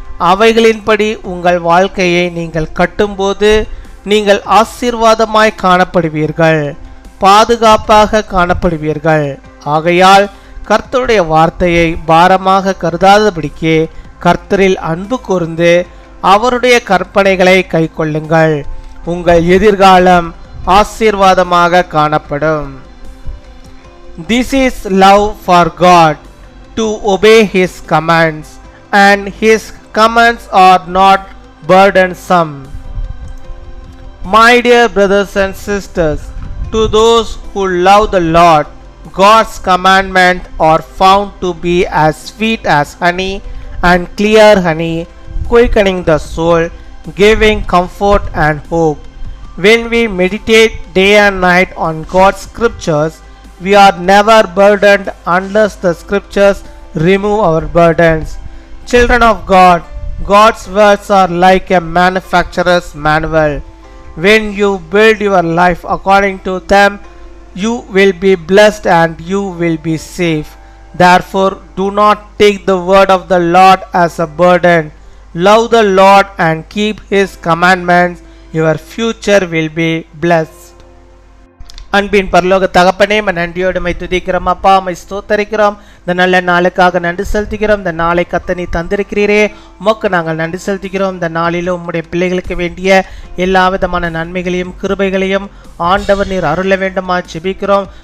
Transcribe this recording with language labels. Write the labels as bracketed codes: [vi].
[ta] அவைகளின்படி உங்கள் வாழ்க்கையை நீங்கள் கட்டும்போது நீங்கள் ஆசீர்வாதமாய் காணப்படுவீர்கள், பாதுகாப்பாக காணப்படுவீர்கள். ஆகையால் கர்த்தருடைய வார்த்தையை பாரமாக கருதாதபடிக்கு கர்த்தரில் அன்பு கூர்ந்து அவருடைய கற்பனைகளை கைக்கொள்ளுங்கள். உங்கள் எதிர்காலம் ஆசீர்வாதமாக காணப்படும். [en] This is love for God, to obey His commands, and His commands are not burdensome. My dear brothers and sisters, to those who love the Lord, God's commandments are found to be as sweet as honey and clear honey, quickening the soul, giving comfort and hope. When we meditate day and night on God's scriptures, we are never burdened unless the scriptures remove our burdens. Children of God, God's words are like a manufacturer's manual. When you build your life according to them, you will be blessed and you will be safe. Therefore, do not take the word of the Lord as a burden. Love the Lord and keep His commandments. Your future will be blessed. [ta] அன்பின் பரலோக தகப்பனே, நன்றியோடு my துதிக்கிறோம். அப்பா, my ஸ்தோத்தரிக்கிறோம். இந்த நல்ல நாளுக்காக நன்றி செலுத்துகிறோம். இந்த நாளை கர்த்தர் நீ தந்திருக்கிறீரே, உமக்கு நாங்கள் நன்றி செலுத்துகிறோம். இந்த நாளிலும் உம்முடைய பிள்ளைகளுக்கு வேண்டிய எல்லா விதமான நன்மைகளையும் கிருபைகளையும் ஆண்டவர் நீர் அருள வேண்டுமா ஜெபிக்கிறோம்.